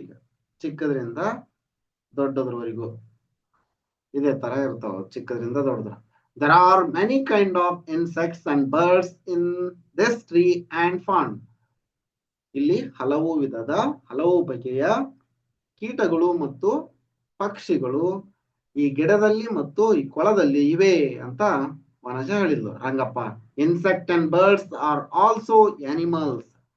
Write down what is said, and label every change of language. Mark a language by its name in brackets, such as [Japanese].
[Kannada] ಈಗ ಚಿಕ್ಕದ್ರಿಂದ ದೊಡ್ಡದ್ರವರೆಗೂ ಇದೇ ತರ ಇರ್ತಾವ, ಚಿಕ್ಕದ್ರಿಂದ ದೊಡ್ಡದ್ರ. [English] There are many kind of insects and birds in this tree and pond. [Kannada] ಇಲ್ಲಿ ಹಲವು ಬಗೆಯ ಕೀಟಗಳು ಮತ್ತು ಪಕ್ಷಿಗಳು ಈ ಗಿಡದಲ್ಲಿ ಮತ್ತು ಈ ಕೊಳದಲ್ಲಿ ಇವೆ ಅಂತ ವನಜ ಹೇಳಿದ್ಲು. [English] Rangappa, insect and birds are also animals.